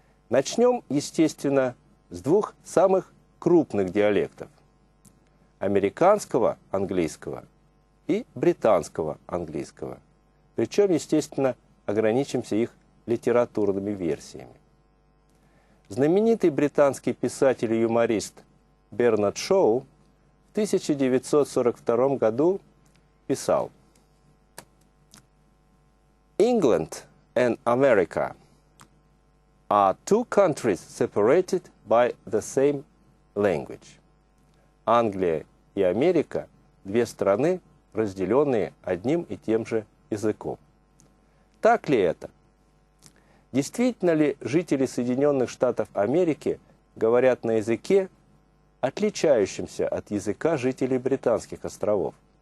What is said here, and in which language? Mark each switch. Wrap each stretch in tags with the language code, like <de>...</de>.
<ru>Начнем, естественно, с двух самых крупных диалектов – американского английского и британского английского. Причем, естественно, ограничимся их литературными версиями. Знаменитый британский писатель и юморист Бернард Шоу в 1942 году писал:</ru> <en>England and America are two countries separated by the same language.</en> <ru>Англия и Америка – две страны, разделенные одним и тем же языком. Так ли это? Действительно ли жители Соединенных Штатов Америки говорят на языке, отличающемся от языка жителей Британских островов?</ru>